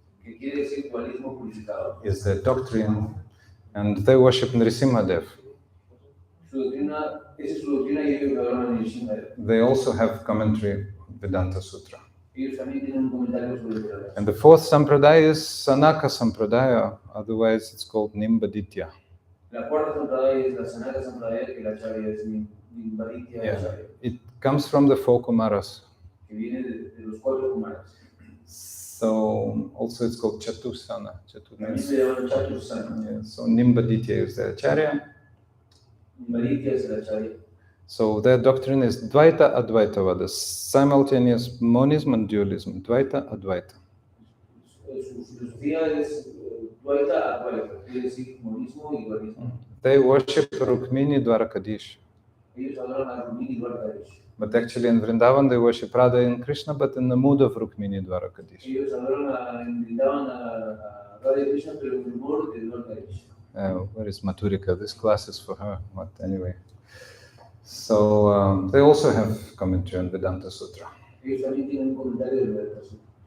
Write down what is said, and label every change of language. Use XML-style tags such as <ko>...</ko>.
<es>Que quiere decir dualismo purificado.</es> <en>Is the doctrine, and they worship Nrsimhadev.</en> <es>Esa es su doctrina y ellos adoran a Nrsimhadev.</es> <en>They also have commentary on Vedanta Sutra.</en> <es>Ellos también tienen un comentario sobre el Vedanta.</es> <en>And the fourth sampradaya is Sanaka Sampradaya, otherwise it's called Nimbaditya.</en> <es>La cuarta sampradaya es la Sanaka Sampradaya, que la acharya es Nimbaditya acharya.</es> <en>It comes from the four Kumaras.</en> <es>Que viene de los cuatro Kumaras.</es> <en>So also it's called Chatusana.</en> <es>También se llama Chatusana.</es> <en>Yeah, so Nimbaditya is the acharya.</en> <es>Nimbaditya es el acharya.</es> <en>So their doctrine is Dvaita Advaita Vada, simultaneous monism and dualism.</en> <es>Dvaita Advaita. Su filosofía es Dvaita Advaita, quiere decir monismo y dualismo.</es> <en>They worship Rukmini Dwarakadish.</en> <es>Ellos adoran a Rukmini Dwarakadish.</es> <en>But actually in Vrindavan they worship Radha and Krishna, but in the mood of Rukmini Dwarakadish.</en> <es>Ellos adoran en Vrindavan a Radha y Krishna, pero en el humor de Dwarakadish.</es> <en>Where is Maturika? This class is for her. But anyway. So they also have commentary on Vedanta Sutra.</en> <es>Ellos también tienen un comentario de Vedanta Sutra.</es>